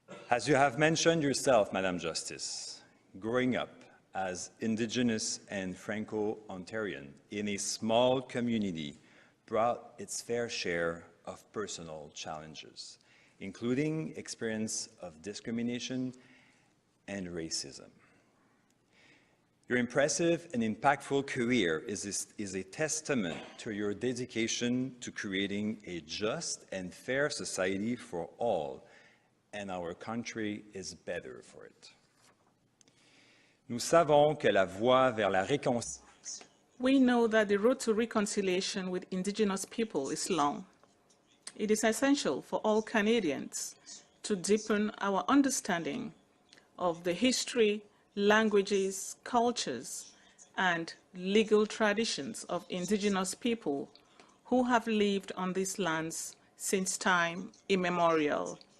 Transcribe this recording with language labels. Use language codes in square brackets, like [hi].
[en] As you have mentioned yourself, Madam Justice, growing up as Indigenous and Franco-Ontarian in a small community brought its fair share of personal challenges, including experience of discrimination and racism. Your impressive and impactful career is a testament to your dedication to creating a just and fair society for all, and our country is better for it. [fr] Nous savons que la voie vers la réconciliation. [en] We know that the road to reconciliation with Indigenous people is long. It is essential for all Canadians to deepen our understanding of the history, languages, cultures, and legal traditions of Indigenous people who have lived on these lands since time immemorial.